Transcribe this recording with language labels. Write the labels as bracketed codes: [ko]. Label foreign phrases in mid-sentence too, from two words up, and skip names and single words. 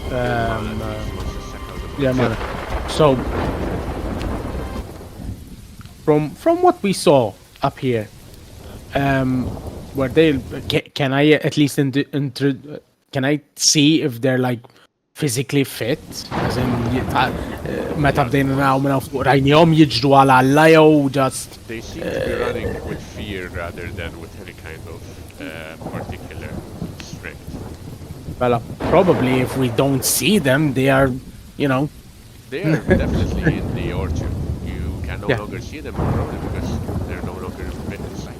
[en] Yeah, man. So from what we saw up here, were they? Can I at least can I see if they're like physically fit? As in, [mt] meta bdejna naraw minn fuq rajnihom jiġru għal alla jew just. [en] They seem to be running with fear rather than with any kind of particular strength. Well, probably if we don't see them, they are, you know. They are definitely in the orchard. You can no longer see them probably because they're no longer in sight.